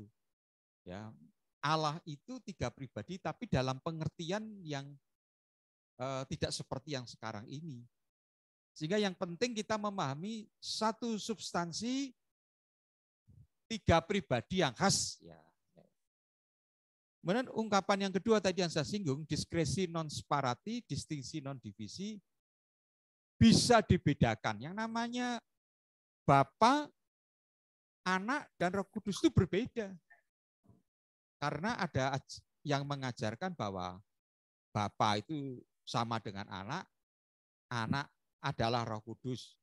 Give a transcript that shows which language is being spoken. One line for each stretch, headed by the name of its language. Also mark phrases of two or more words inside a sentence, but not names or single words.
Indonesian: Ya, Allah itu tiga pribadi tapi dalam pengertian yang tidak seperti yang sekarang ini. Sehingga yang penting kita memahami satu substansi, tiga pribadi yang khas. Ya. Kemudian ungkapan yang kedua tadi yang saya singgung,
Latin: diskresi non sparati, distingsi non divisi,
Indonesian: bisa dibedakan. Yang namanya Bapa, Anak, dan Roh Kudus itu berbeda. Karena ada yang mengajarkan bahwa Bapa itu sama dengan Anak, Anak adalah Roh Kudus.